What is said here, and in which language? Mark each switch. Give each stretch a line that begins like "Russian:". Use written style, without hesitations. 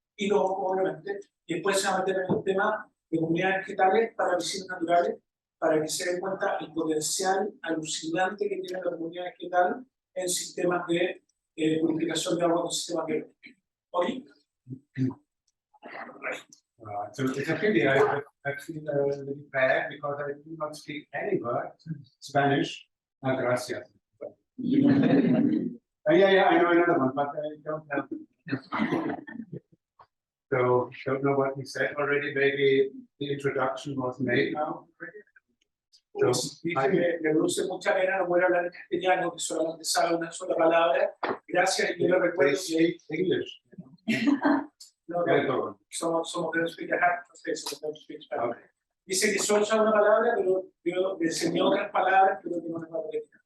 Spanish: Y los ojos, obviamente. Y después se va a meter en el tema de comunidades vegetales para piscinas naturales, para que se den cuenta el potencial alucinante que tiene la comunidad vegetal en sistemas de purificación de agua con sistemas biológicos. ¿Ok?
English: So it's a pity I feel a little bad because I do not speak any word Spanish.
Spanish: Gracias.
English: Yeah, I know another one, but I don't have it. So, don't know what he said already. Maybe the introduction was made now.
Spanish: Pues, dice que le produce mucha pena no poder hablar en castellano, que solamente sabe una sola palabra. Gracias, y yo le recuerdo que
English: English.
Spanish: no, somos de los
English: speak Spanish.
Spanish: Dice que solo sabe una palabra, pero yo le enseñé otras palabras, pero que no les va a poder.